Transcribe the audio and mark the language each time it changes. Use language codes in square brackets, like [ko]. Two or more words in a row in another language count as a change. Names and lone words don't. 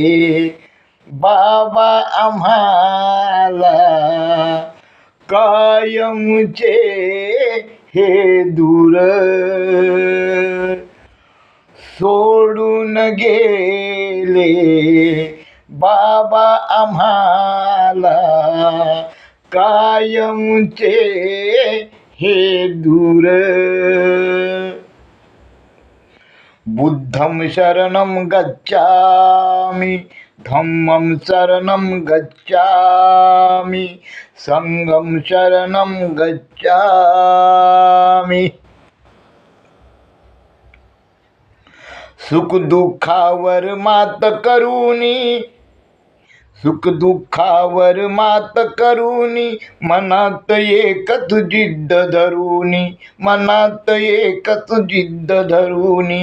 [mr] बाबा आम्हाला कायमचे हे दूर, सोडून गेले बाबा आम्हाला कायमचे हे दूर. [pi] बुद्धं शरणं गच्छामि, धम्मं शरणं गच्छामि, संघं शरणं गच्छामि. [mr] सुख दुःखावर मात करूनी, सुख दुःखावर मात करूनी, मनात एकच जिद्द धरूनी, मनात एकच जिद्द धरूनी.